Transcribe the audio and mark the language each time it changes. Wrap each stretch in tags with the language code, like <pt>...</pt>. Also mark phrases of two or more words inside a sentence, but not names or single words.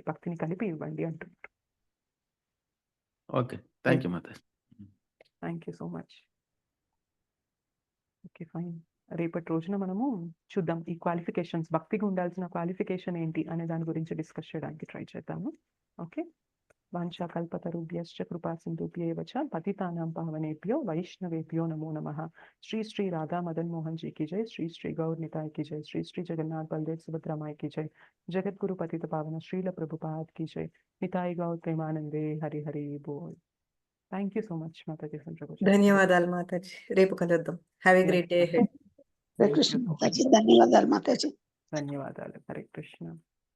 <te>భక్తిని కలిపి ఇవ్వండి అంటున్నారు.</te> <en>Okay, thank you Mataji. Thank you so much. Okay, fine.</en> <te>రేపటి రోజున మనము చూద్దాం ఈ క్వాలిఫికేషన్స్, భక్తికి ఉండాల్సిన క్వాలిఫికేషన్ ఏంటి అనే దాని గురించి డిస్కస్ చేయడానికి ట్రై చేద్దాము. ఓకే.</te> <sa>వాంఛా కల్పతరుభ్యశ్చ కృపా సింధుభ్యేవ చ పతితానాం పావనేభ్యో వైష్ణవేభ్యో నమో నమః.</sa> <hi>శ్రీ శ్రీ రాధా మదన్ మోహన్ जी की जय. श्री श्री गौर निताय की जय. श्री श्री जगन्नाथ बलदेव सुभद्रा माई की जय. जगत गुरु पतित पावन श्रील प्रभुपाद की जय. निताय गौर प्रेमानंदे. हरि हरि बोल.</hi> <en>Thank you so much Mataji.</en> <te>ధన్యవాదాలు మాతాజీ. రేపు కలుద్దాం.</te> <en>have a great day head.</en> <te>హరే కృష్ణ మాతాజీ. ధన్యవాదాలు మాతాజీ. ధన్యవాదాలు. హరే కృష్ణ.</te>